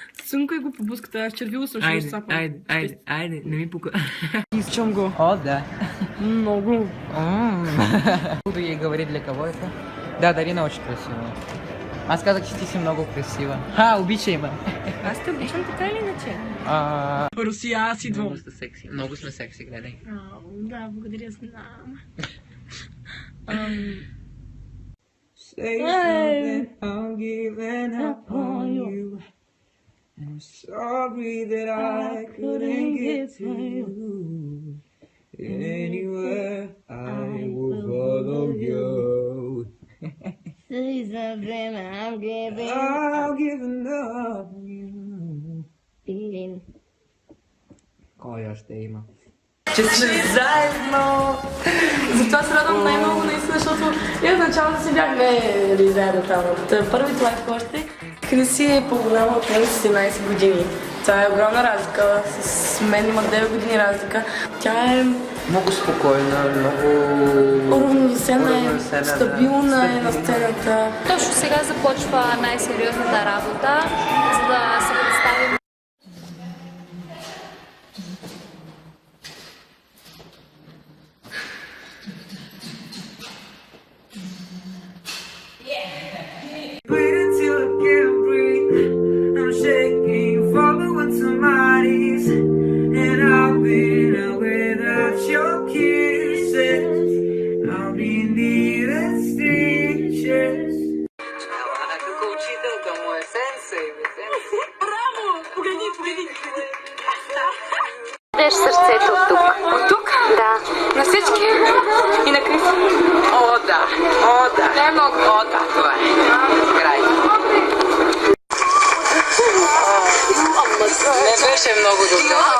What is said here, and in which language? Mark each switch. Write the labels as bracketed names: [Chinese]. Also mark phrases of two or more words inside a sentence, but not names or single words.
[Bulgarian] Цънкай го по буската, червило съм ще сапа. Айде, не ми пука. Искам го. О, да. Много. [Russian] Буду ей говорить для кого это. Да, Дарина очень красивая. [Bulgarian] Аз казах, че ти си много красива. Обичай ме. Аз те обичам така или иначе. Русия, аз идвам. Много сте секси. Много сме секси, гледай. Да, благодаря, знам. [English] Say something, I'm giving up on you. I'm sorry that I couldn't get to you. Anywhere I will follow you. Say something, I'm giving up on you. [Bulgarian] Кой още има? Че сме заедно! Затова се радвам най-много наистина, защото и от началото си бяхме заедно там. Първият лайф още. Криси е по-голяма от мен с 17 години. Това е огромна разлика. С мен има 9 години разлика. Тя е много спокойна, много уравновесена, стабилна е на сцената. Точно сега започва най-сериозната работа, за да се представим. [English] Wait until I can't breathe. I'm shaking, following somebody's, and I've been out without your kisses. I'll be needing stitches. [Bulgarian] Тук учителка му е сенсей, Браво! Погледни! Виж сърцето от тук. От тук? Да. На всички? И на Криси? О, да. Не е много. О, да, това е. Край. Не беше много добре.